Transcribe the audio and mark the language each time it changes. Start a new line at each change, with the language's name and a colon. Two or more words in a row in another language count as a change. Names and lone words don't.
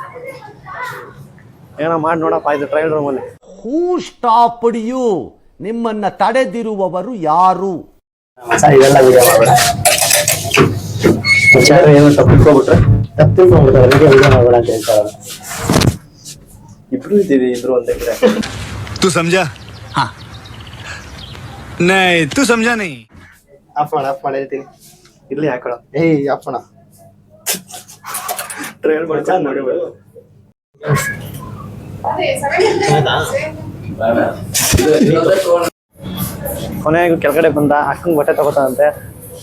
Kannada: ಏನೋ ಮಾಡಿ ನೋಡಪ್ಪ, ಇದು ಟ್ರಯಲ್ ರೂಮಲ್ಲಿ.
English: who stopped you?
Kannada: ನಿಮ್ಮನ್ನ ತಡೆದಿರುವವರು ಯಾರು? ಇದೆಲ್ಲ ವಿಡಿಯೋ ಮಾಡಬೇಡ. ಏನೋ ತಪ್ಪಿಟ್ಕೊಂಡ್ಬಿಟ್ರೆ ಅದಕ್ಕೆ ವಿಡಿಯೋ ಮಾಡಬೇಡ ಅಂತ ಹೇಳ್ತಾರೆ. ಇಬ್ರು ಇದ್ದೀವಿ, ಇಬ್ರು ಒಂದೇ ಕಡೆ.
Hindi: तू समझा? हाँ नहीं तू समझा नहीं.
Kannada: ಆಫ್ ಮಾಡಿ ಹೇಳ್ತೀನಿ. ಇರ್ಲಿ ಹಾಕೊಳ್ಳೋ. ಆಫ್ ಮಾಡ. ಟ್ರಯಲ್ ಮಾಡ್ಕೊಂಡು ನೋಡಿ. ಕೊನೆಗೂ ಕೆಳಗಡೆ ಬಂದ, ಅಕ್ಕಂಗೆ ಬಟ್ಟೆ ತಗೋತಾನಂತೆ.